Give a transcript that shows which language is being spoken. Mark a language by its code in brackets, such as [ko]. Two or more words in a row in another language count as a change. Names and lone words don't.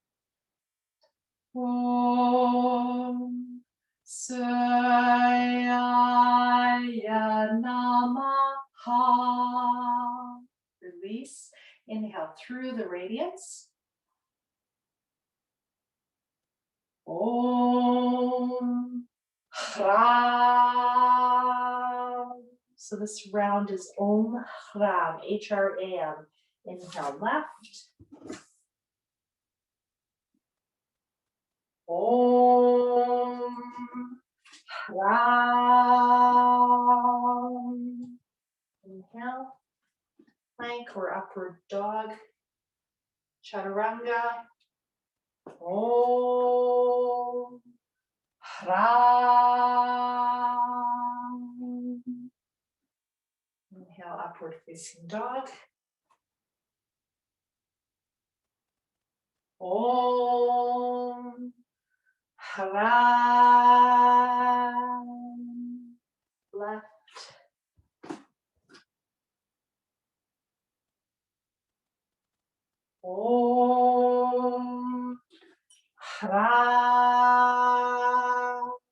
[sa] Om Sūryaya Namaha. [en] Release. Inhale through the radiance. [sa] Om Hram. [en] So this round is [sa] Om Hram, [en] H-R-A-M. Inhale left. [sa] Om Hram. [en] Inhale. Plank or upward dog. Chaturanga. [sa] Om Hram. [en] Inhale, upward facing dog. [sa] Om Hram. Left. Om Hram.